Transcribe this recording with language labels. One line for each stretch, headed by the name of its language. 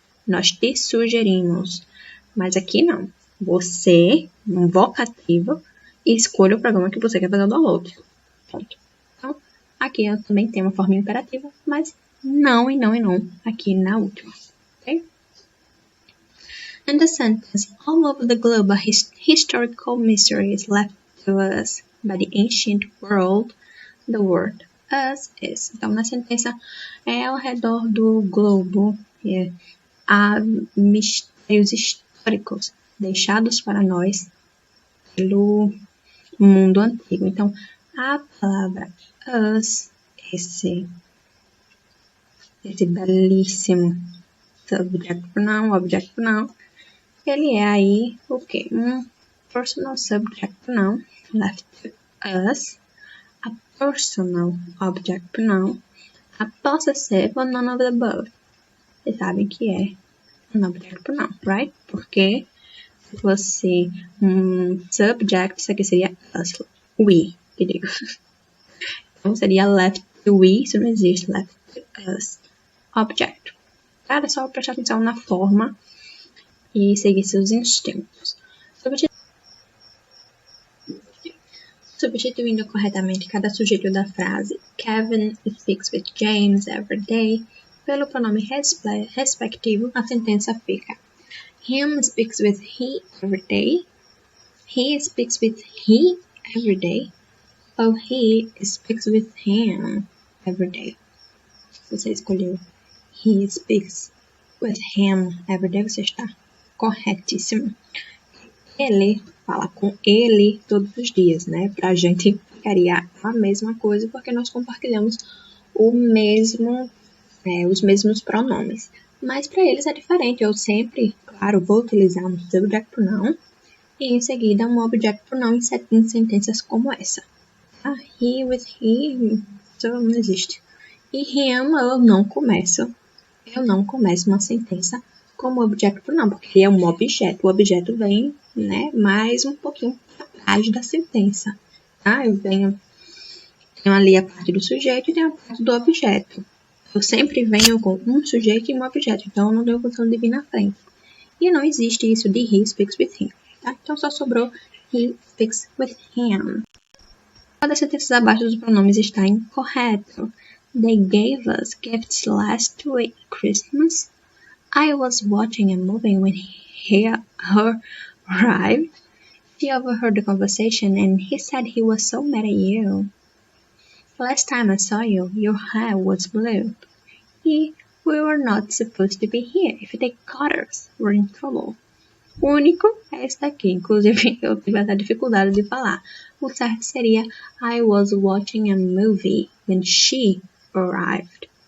Portuguese: Nós te sugerimos. Mas aqui não. Você, um vocativo, escolha o programa que você quer fazer o download. Pronto. Então, aqui eu também tenho uma forma imperativa, mas não e não e não aqui na última. Ok?
English: And the sentence, all over the globe are historical mysteries left to us by the ancient world. The word us is.
Portuguese: Então, na sentença, ao redor do globo há mistérios históricos deixados para nós pelo mundo antigo. Então, a palavra us, esse belíssimo subject pronoun, object pronoun, ele é aí o quê?
English: Um personal subject pronoun left to us, a personal object pronoun, a possessive ou none of the above.
Portuguese: Vocês sabem que é um object pronoun, right? Porque se fosse um subject, isso aqui seria us, we, que digo. Então seria left to we, isso não existe, left to us, object. Cara, é só prestar atenção na forma e seguir seus instintos. Substituindo corretamente cada sujeito da frase
English: Kevin speaks with James every day
Portuguese: pelo pronome respectivo, a sentença fica
English: Him speaks with he every day, he speaks with he every day, ou he speaks with him every day.
Portuguese: Se você escolheu
English: he speaks with him every day,
Portuguese: você está corretíssimo. Ele fala com ele todos os dias, né? Pra gente ficaria a mesma coisa porque nós compartilhamos o mesmo, os mesmos pronomes. Mas para eles é diferente. Eu sempre, claro, vou utilizar um subject pronoun e em seguida um object pronoun em sentenças como essa.
English: He with he,
Portuguese: isso não existe. E him eu não começo uma sentença como objeto pronoun, porque é um objeto. O objeto vem, né, mais um pouquinho atrás da sentença. Tá? Eu tenho ali a parte do sujeito e tenho a parte do objeto. Eu sempre venho com um sujeito e um objeto, então eu não tenho função de vir na frente. E não existe isso de
English: he speaks with him.
Portuguese: Tá? Então só sobrou
English: he speaks with him.
Portuguese: Uma das sentenças abaixo dos pronomes está incorreto.
English: They gave us gifts last week Christmas. I was watching a movie when her arrived. She overheard the conversation and he said he was so mad at you. Last time I saw you, your hair was blue. We were not supposed to be here. If they caught us, we're in trouble.
Portuguese: O único é esse daqui. Inclusive, eu tive essa dificuldade de falar. O certo seria
English: I was watching a movie when she arrived.